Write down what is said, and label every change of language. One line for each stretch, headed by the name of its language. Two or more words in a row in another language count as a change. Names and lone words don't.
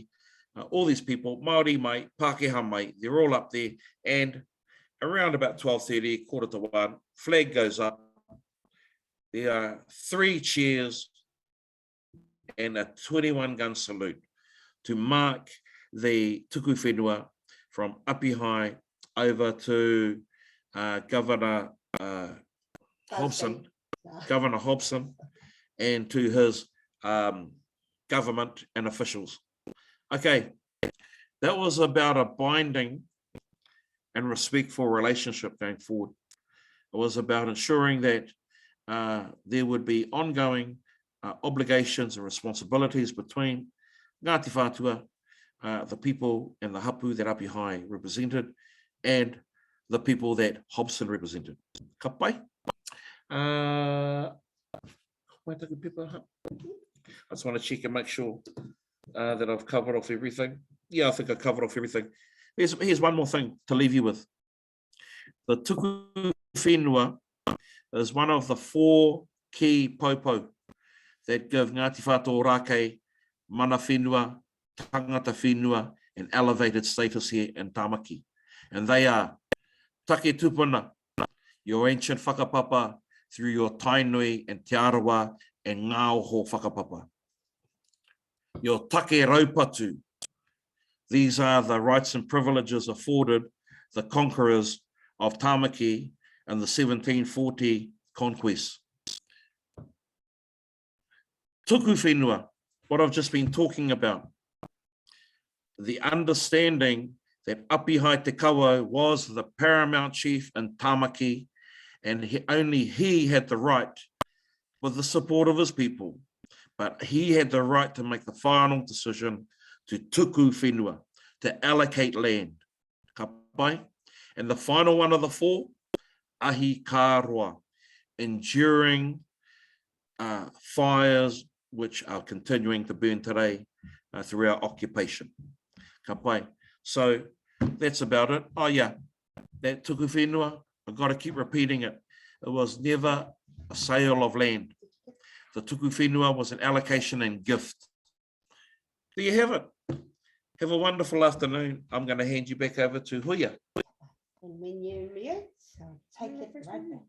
English: All these people,
Māori: Māori mai, Pākehā mai,
English: they're all up there. And around about 12:30, 1:45, flag goes up. There are 3 cheers and a 21-gun salute to mark the
Māori: tuku whenua
English: from Apihai over to Governor Hobson, and to his government and officials. Okay, that was about a binding and respectful relationship going forward. It was about ensuring that there would be ongoing obligations and responsibilities between Ngāti Whātua, the people and the hapu that Apihai represented, and the people that Hobson represented.
Māori: Ka pai.
English: I just want to check and make sure that I've covered off everything. Yeah, I think I covered off everything. Here's one more thing to leave you with. The
Māori: tuku whenua
English: is one of the 4 key popo that give Ngāti Whātua Ōrākei,
Māori: mana whenua, tangata whenua,
English: and elevated status here in Tāmaki. And they are
Māori: take tupuna,
English: your ancient whakapapa, through your tainui and te arawa and ngāoho whakapapa. Your
Māori: take raupatu,
English: these are the rights and privileges afforded the conquerors of Tāmaki and the 1740 conquest.
Māori: Tuku whenua,
English: what I've just been talking about, the understanding that Apihai Te Kawo was the paramount chief in Tāmaki, and only he had the right, with the support of his people, but he had the right to make the final decision to
Māori: tuku whenua,
English: to allocate land.
Māori: Ka pai?
English: And the final one of the 4,
Māori: ahi kāroa,
English: enduring fires which are continuing to burn today through our occupation.
Māori: Ka pai?
English: So that's about it. Oh yeah, that
Māori: tuku whenua,
English: I've got to keep repeating it. It was never a sale of land. The
Māori: tuku whenua
English: was an allocation and gift. There you have it. Have a wonderful afternoon. I'm going to hand you back over to Huia. And when you're ready, so take it right back.